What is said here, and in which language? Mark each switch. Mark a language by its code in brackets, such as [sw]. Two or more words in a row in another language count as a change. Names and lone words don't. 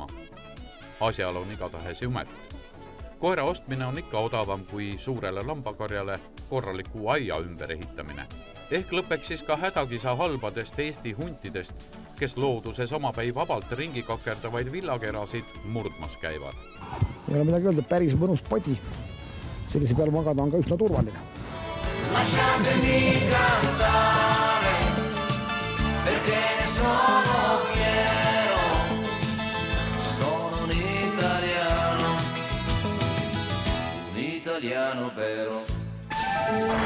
[et] Asjal on igatahes jumet. Koera ostmine on ikka odavam kui suurele lambakarjale korraliku aia ümber ehitamine. Ehk lõpeks siis ka hädakisa halbadest Eesti huntidest, kes looduses omapäi vabalt ringi kakerdavaid villakerasid murdmas käivad. Ei ole midagi öelda, päris mõnus padi. Sellise peal magada on ka üsna turvaline. [it] Lasciatemi cantare, perché ne sono fiero, sono un italiano vero.